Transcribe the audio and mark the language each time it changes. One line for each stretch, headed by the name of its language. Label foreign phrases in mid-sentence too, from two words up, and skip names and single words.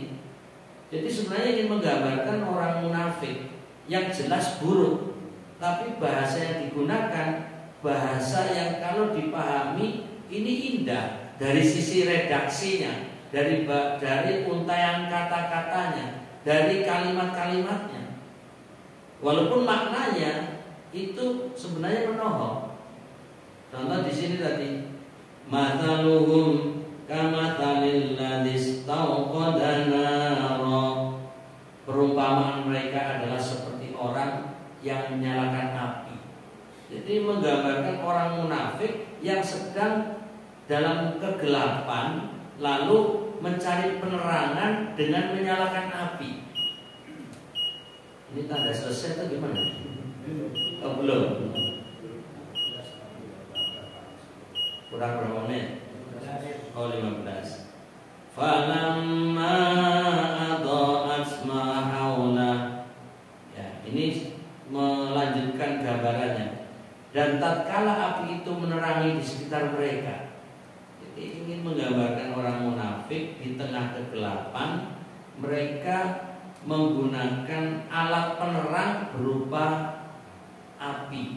Indonesian: Jadi sebenarnya ingin menggambarkan orang munafik yang jelas buruk, tapi bahasa yang digunakan bahasa yang kalau dipahami ini indah dari sisi redaksinya, dari untaian kata-katanya, dari kalimat-kalimatnya. Walaupun maknanya itu sebenarnya menohok. Contoh di sini tadi,
Arabic: مثلهم كمثل الذي استوقد نارا.
Indonesian: Perumpamaan mereka adalah seperti orang yang menyalakan api. Jadi menggambarkan orang munafik yang sedang dalam kegelapan lalu mencari penerangan dengan menyalakan api. Ini tanda selesai atau gimana? Oh, belum. Kurang berapa menit? Oh, 15.
Arabic: فلما أضاءت ما حول.
Indonesian: Ya, ini melanjutkan gambarannya. Dan tatkala api itu menerangi di sekitar mereka. Jadi ingin menggambarkan orang munafik di tengah kegelapan, mereka menggunakan alat penerang berupa api.